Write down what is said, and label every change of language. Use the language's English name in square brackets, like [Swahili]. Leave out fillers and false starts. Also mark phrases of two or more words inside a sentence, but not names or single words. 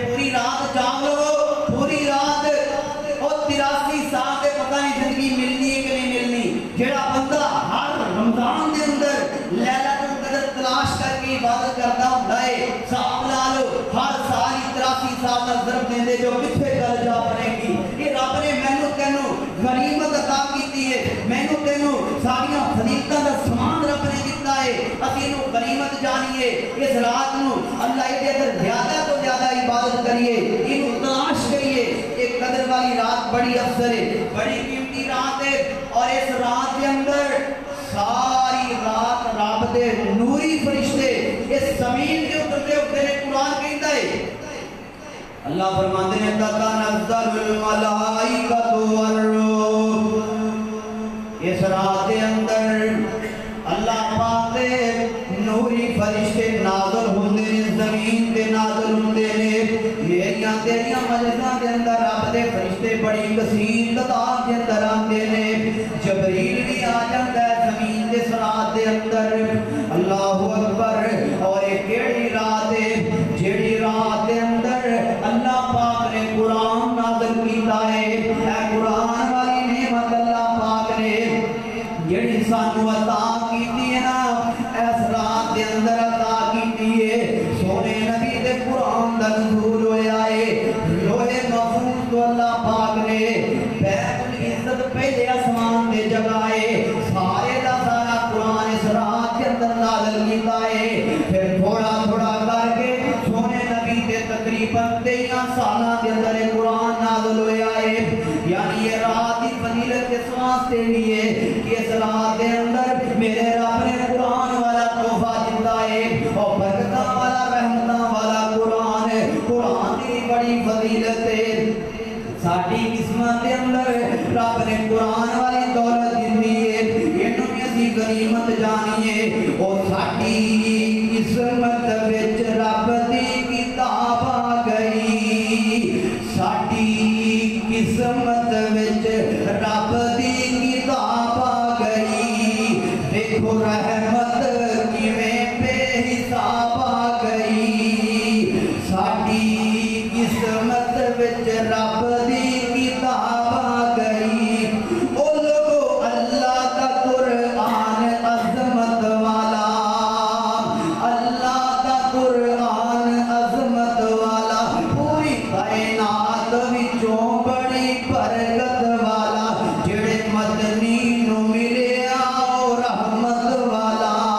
[Punjabi] پوری رات جاگ لو پوری رات اور 83 سال دے پتہ نہیں زندگی ملنی ہے کہ نہیں ملنی جڑا بندہ ہر رمضان دے اندر لیلۃ القدر تلاش کر کے عبادت کرتا ہوندا ہے حساب لا لو ہر سال 83 سال دا ضرب دیندے جو کتھے گل جا بنے گی یہ رب نے مینوں تینوں غنیمت عطا کیتی ہے مینوں تینوں ساریاں فضیلتاں دا سامان رب نے دتا ہے اسی اینوں غنیمت جانیے اس رات نو اللہ دے اندر زیادہ تو زیادہ عبادت کریے اینوں تلاش کریے ایک قدر والی رات بڑی افضل ہے بڑی قیمتی رات ہے اور اس رات کے اندر ساری رات رب دے نوری فرشتے [Urdu] اس زمین کے اترتے ہوتے ہیں قرآن کہتا ہے اللہ فرماتے ہیں [Arabic] تتنزل الملائکۃ والروح [Punjabi] اس رات کے اندر اللہ پاک دے نوری فرشتے نازل ہوندے نے زمین تے نازل ہوندے نے میریاں تیریاں مجلساں دے اندر رب دے فرشتے بڑی کثیر تعداد دے اندر آندے نے جبریل بھی آ جاندا ہے زمین دے رات دے اندر اللہ اکبر اور ایک کیڑی رات ہے جیڑی رات دے اندر اللہ پاک نے قرآن نازل کیتا ہے اے قرآن والی نعمت اللہ پاک نے جیڑی سانو عطا کیتی ہے نا اس رات دے اندر عطا کیتی ہے سونے نبی دے قرآن دا نزول ہویا ہے لوہے محفوظ تو اللہ پاک نے بیت العزت پہلے آسمان دے جگائے سارے دا سارا قرآن اس رات کے اندر نازل کیتا ہے پھر تھوڑا تھوڑا کر کے سونے نبی دے تقریباً 13 سالہ دے اندر قرآن نازل ہویا ہے یعنی یہ رات کی فضیلت اس واسطے [Urdu] لیے کہ اس رات کے اندر میرے رب نے قرآن والا تحفہ دیتا [Punjabi] ہے اور برکتاں والا رحمتاں والا قرآن ہے قرآن کی بڑی فضیلت ہے ساڑھی قسمت کے اندر رب نے قرآن والی دولت دی ہے اینوں بھی اسی غنیمت جانیے اور ساڑھی قسمت وچ رب دی کتاب آ گئی ساڑھی قسمت وچ رب دی کتاب آ گئی دیکھو رحمت کیویں بے حساب آ گئی ساڑھی قسمت وچ رب دی کتاب آ گئی او لوگو اللہ کا قرآن عظمت والا اللہ کا قرآن عظمت والا پوری کائنات وچوں بڑی برکت والا جڑے مدنی نو ملیا او رحمت والا